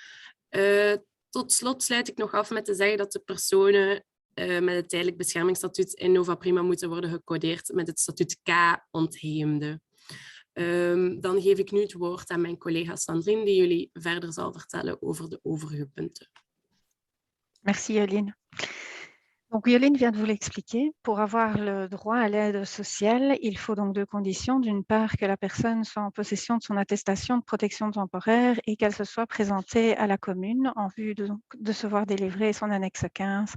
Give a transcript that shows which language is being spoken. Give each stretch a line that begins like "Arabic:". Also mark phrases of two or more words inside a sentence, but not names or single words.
Dutch: Tot slot sluit ik nog af met te zeggen dat de personen met het tijdelijk beschermingsstatuut in Nova Prima moeten worden gecodeerd met het statuut K ontheemde. Dan geef ik nu het woord aan mijn collega Sandrine, die jullie verder zal vertellen over de overige punten.
French: Merci Yoline. Donc Yoline vient de vous l'expliquer. Pour avoir le droit à l'aide sociale, il faut donc 2 conditions. D'une part, que la personne soit en possession de son attestation de protection temporaire et qu'elle se soit présentée à la commune en vue de se voir délivrer son annexe 15.